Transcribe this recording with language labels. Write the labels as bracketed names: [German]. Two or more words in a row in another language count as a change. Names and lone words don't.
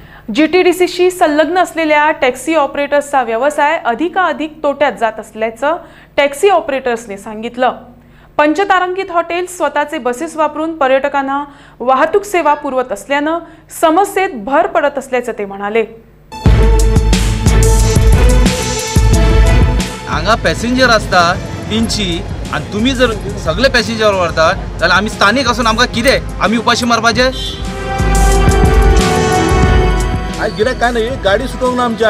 [Marathi] जीटीडीसीशी संलग्न असलेल्या टॅक्सी ऑपरेटर्सचा व्यवसाय अधिकाधिक तोट्यात जात असल्याचं टॅक्सी ऑपरेटर्सने सांगितलं। पंचतारांकित हॉटेल स्वतःचे बसेस वापरून पर्यटकांना वाहतूक सेवा पुरवत असल्यानं समस्येत भर पडत असल्याचं ते म्हणाले। [Konkani] हांगा पॅसेंजर असता तीनशी आणि तुम्ही जर सगळे पॅसेंजर व्हरता जाल्यार आमी स्थानिक असून आमकां कितें आमी उपाशी मारपाचे? आज गिरायक काय नाही, गाडी सुटोवंक ना आमची।